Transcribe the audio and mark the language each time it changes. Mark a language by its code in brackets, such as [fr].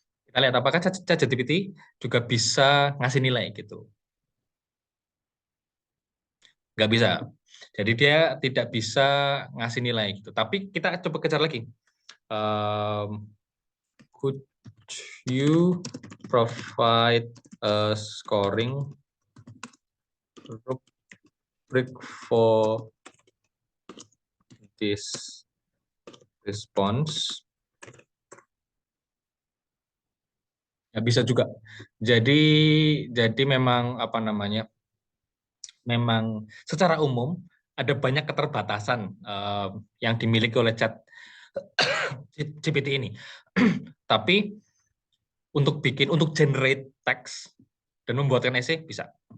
[id] Kita lihat apakah ChatGPT juga bisa ngasih nilai gitu. Nggak bisa. Jadi dia tidak bisa ngasih nilai gitu. Tapi kita coba kejar lagi. [en] Could you provide a scoring rubric for this response? [id] Ya bisa juga. Jadi memang apa namanya? Memang secara umum ada banyak keterbatasan yang dimiliki oleh GPT ini. Tapi untuk generate text dan membuatkan essay bisa.